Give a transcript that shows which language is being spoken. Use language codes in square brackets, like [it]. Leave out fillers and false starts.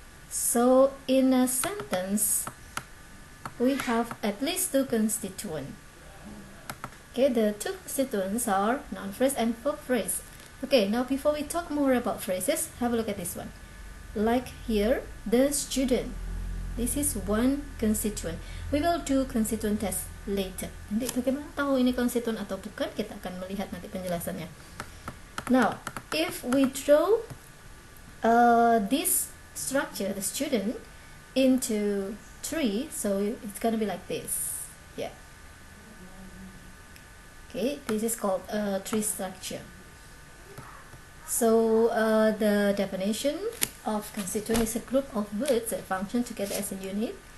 [en] So in a sentence we have at least two constituents. Okay, the two constituents are noun phrase and verb phrase. Okay, now before we talk more about phrases, have a look at this one. Like here, the student. This is one constituent. We will do constituent test later. [id] Nanti bagaimana tahu ini konstituen atau bukan, kita akan melihat nanti penjelasannya. [en] Now, if we draw this structure, the student, into tree, so it's gonna be like this. Yeah. Okay, this is called a tree structure. So the definition of constituent is a group of words that function together as a unit.